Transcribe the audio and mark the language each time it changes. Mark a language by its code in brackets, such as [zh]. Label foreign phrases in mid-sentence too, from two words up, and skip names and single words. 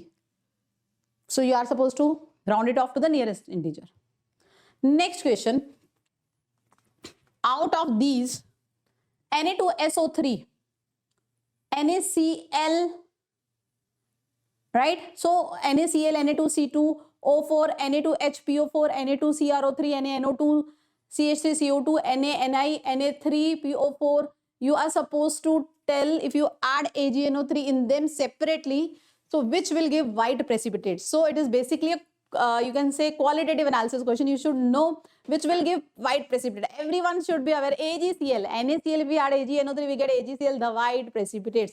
[en] So you are supposed to round it off to the nearest integer. Next question. Out of these, Na2SO3, NaCl, right? So NaCl, Na2C2, O4, Na2HPO4, Na2CrO3, NaNO2, CH3CO2, NaNi, Na3PO4. You are supposed to tell if you add AgNO3 in them separately, so which will give white precipitate. So it is basically a you can say qualitative analysis question. You should know which will give white precipitate. Everyone should be aware. AgCl, NaCl, if we add AgNO3, we get AgCl, the white precipitates.